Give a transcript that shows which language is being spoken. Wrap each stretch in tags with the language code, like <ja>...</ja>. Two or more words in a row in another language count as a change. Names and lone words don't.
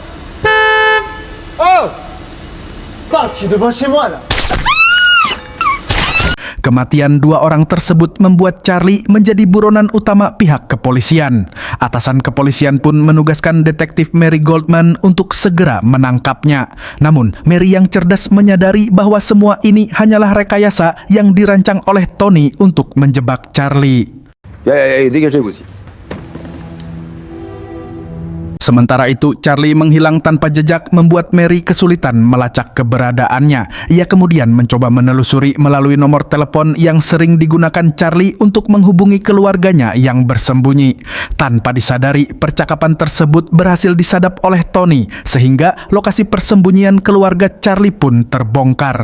<id>Kematian 2 orang tersebut membuat Charlie menjadi buronan utama pihak kepolisian. Atasan kepolisian pun menugaskan detektif Mary Goldman untuk segera menangkapnya. Namun, Mary yang cerdas menyadari bahwa semua ini hanyalah rekayasa yang dirancang oleh Tony untuk menjebak Charlie.</id> <fr>Dégagez-vous aussi.</fr> <id>Sementara itu, Charlie menghilang tanpa jejak membuat Mary kesulitan melacak keberadaannya. Ia kemudian mencoba menelusuri melalui nomor telepon yang sering digunakan Charlie untuk menghubungi keluarganya yang bersembunyi. Tanpa disadari, percakapan tersebut berhasil disadap oleh Tony, sehingga lokasi persembunyian keluarga Charlie pun terbongkar.</id>